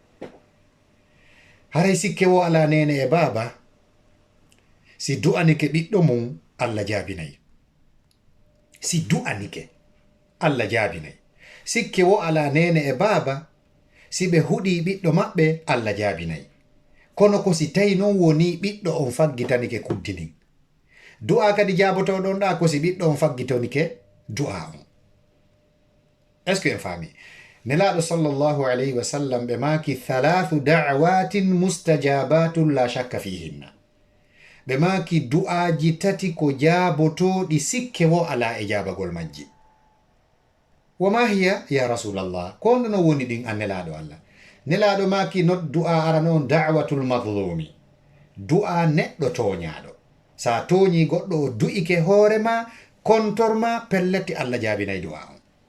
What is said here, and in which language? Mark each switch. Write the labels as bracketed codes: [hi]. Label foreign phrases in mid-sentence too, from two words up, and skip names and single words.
[ff] haray sikke wo ala nene e baba si du'anike ɓiɗɗo mum Allah jaabinayi si du'anike Allah jaabinayi sikke wo ala nene e baba si ɓe huɗi ɓiɗɗo maɓɓe Allah jaabinayi kono ko si tawi noon woni ɓiɗɗo on faggitanike kuddinin du'a kadi jaabotoɗon ɗa ko si ɓiɗɗo on faggitonike du'a on [fr] est ce que [ff] en faami nelaɗo [ar] صلى الله عليه وسلم [ff] ɓe maki [ar] ثلاث دعوات مستجابات لا شك فيهن [ff] ɓe maki du'aji tati ko jaabotoɗi sikke wo ala e jaabagol majji [ar] وما هي يا رسول الله [ff] ko no woni ɗin an nelaɗo Allah nelaɗo maki not du'a ara noon [ar] دعوة المظلوم [ff] du'a neɗɗo toñaɗo sa toñi goɗɗo o du'ike hoorema kontorma pelleti Allah jaabinayi du'a on